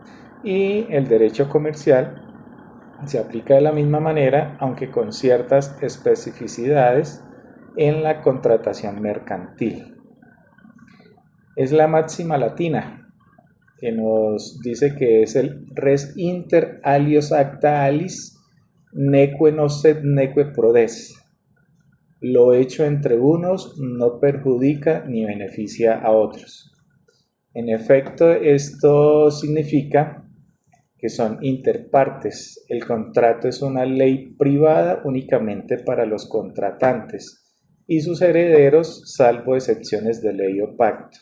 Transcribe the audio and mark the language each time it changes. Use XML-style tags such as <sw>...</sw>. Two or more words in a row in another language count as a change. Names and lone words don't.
<es>Y el derecho comercial se aplica de la misma manera, aunque con ciertas especificidades en la contratación mercantil. Es la máxima latina que nos dice que es el</es> <la>res inter alios acta alis neque nocet neque prodes.</la> <es>Lo hecho entre unos no perjudica ni beneficia a otros. En efecto, esto significa que son interpartes. El contrato es una ley privada únicamente para los contratantes y sus herederos, salvo excepciones de ley o pacto.</es>